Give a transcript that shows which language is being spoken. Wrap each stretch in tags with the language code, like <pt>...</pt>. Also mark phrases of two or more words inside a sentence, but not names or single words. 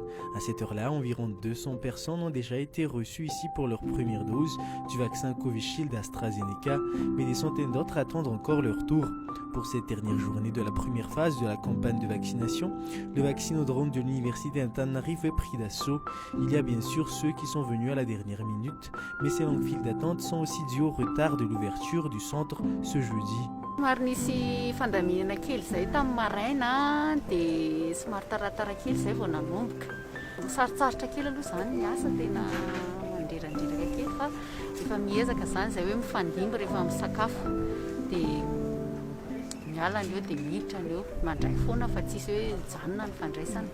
<fr>À cette heure-là, environ 200 personnes ont déjà été reçues ici pour leur première dose du vaccin Covishield AstraZeneca, mais des centaines d'autres attendent encore leur tour. Pour cette dernière journée de la première phase de la campagne de vaccination, le vaccinodrome de l'université d'Antananarivo est pris d'assaut. Il y a bien sûr ceux qui sont venus à la dernière minute, mais ces longues files d'attente sont aussi dues au retard de l'ouverture du centre ce jeudi.</fr> <mg>Somary nisy fandaminana kely zay tamin'ny maraina dia somary taratara kely zay vao nanomboka. Sarotsarotra kely aloha zany ny asa tena mandrerandreraka kely fa efa miezaka zany zay hoe mifandimby rehefa misakafo dia miala ny eo dia miditra ny eo mandray foana fa tsisy hoe janona ny fandraisana.</mg>